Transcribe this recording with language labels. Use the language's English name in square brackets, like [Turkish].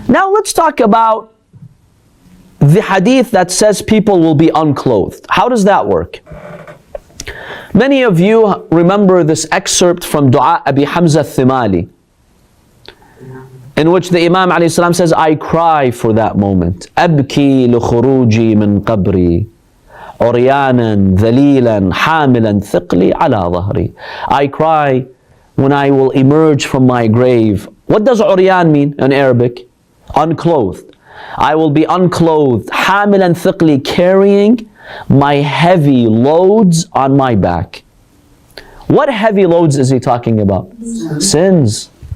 [English] Now let's talk about the hadith that says people will be unclothed. How does that work? Many of you remember this excerpt from Dua Abi Hamza Thimali, in which the Imam ﷺ says, I cry for that moment. [Arabic] أبكي لخروجي من قبري عريانا ذليلا حاملا ثقلي على ظهري. [English] I cry when I will emerge from my grave. What does عريان mean in Arabic? Unclothed. I will be unclothed, [Arabic] حاملا ثقلي, [English] carrying my heavy loads on my back. What heavy loads is he talking about? Sins.